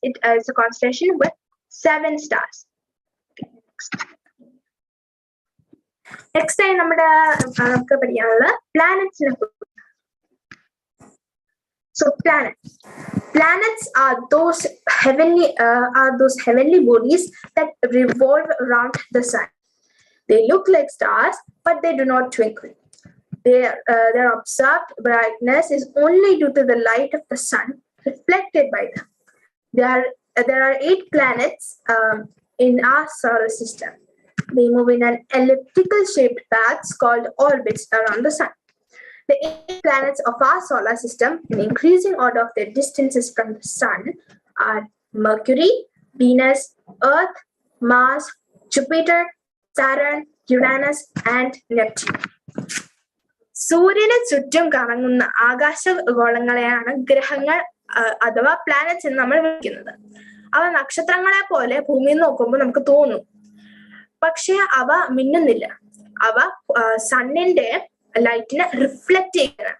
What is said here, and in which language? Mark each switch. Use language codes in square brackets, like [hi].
[en] It is a constellation with 7 stars. Next time [ml] നമുക്ക് പഠിക്കാനുള്ള പ്ലാനറ്റ്സിനെ. [en] So planets are those heavenly bodies that revolve around the sun. They look like stars, but they do not twinkle. Their observed brightness is only due to the light of the sun reflected by them. There are 8 planets in our solar system. They move in an elliptical shaped paths called orbits around the sun. The 8 planets of our solar system, in increasing order of their distances from the sun, are Mercury, Venus, Earth, Mars, Jupiter, Saturn, Uranus, and Neptune. [ml] സൂര്യനെ ചുറ്റും കറങ്ങുന്ന ആകാശഗോളങ്ങളെയാണ് ഗ്രഹങ്ങൾ അഥവാ planets എന്ന് നമ്മൾ വിളിക്കുന്നത്. അവ നക്ഷത്രങ്ങളെ പോലെ ഭൂമിയിൽ നോക്കുമ്പോൾ നമുക്ക് തോന്നും, പക്ഷെ അവ മിന്നുന്നില്ല. അവ സണ്ണിന്റെ ലൈറ്റിനെ റിഫ്ലക്ട് ചെയ്യുകയാണ്.